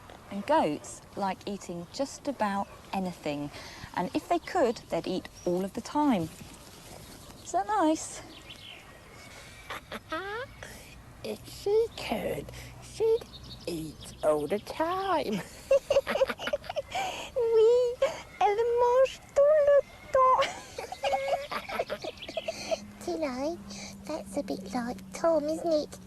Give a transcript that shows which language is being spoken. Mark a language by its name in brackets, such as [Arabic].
[English] And goats like eating just about anything. And if they could, they'd eat all of the time. Is that nice? If she could, she'd eat all the time. [French] Oui, elle mange tout le temps. [English] Tilly, that's a bit like Tom, isn't it?